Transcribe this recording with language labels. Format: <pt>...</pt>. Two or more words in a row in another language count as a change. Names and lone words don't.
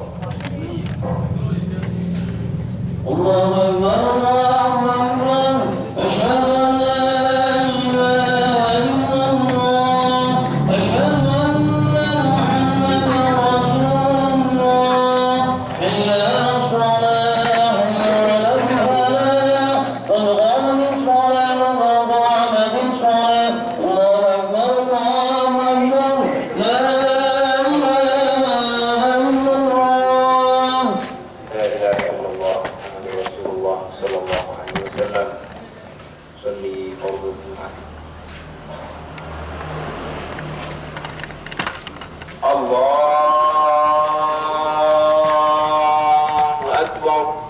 <ar>الله أكبر الله أكبر أشهد أن لا إله إلا الله أشهد أن محمدا رسول الله حي على الصلاة حي على الفلاح قد قامت الصلاة قد قامت الصلاة, الله أكبر الله أكبر لا إله إلا الله. لا إله إلا الله محمد رسول الله صلى الله عليه وسلم. صل فرض الجمعة الله أكبر.</ar>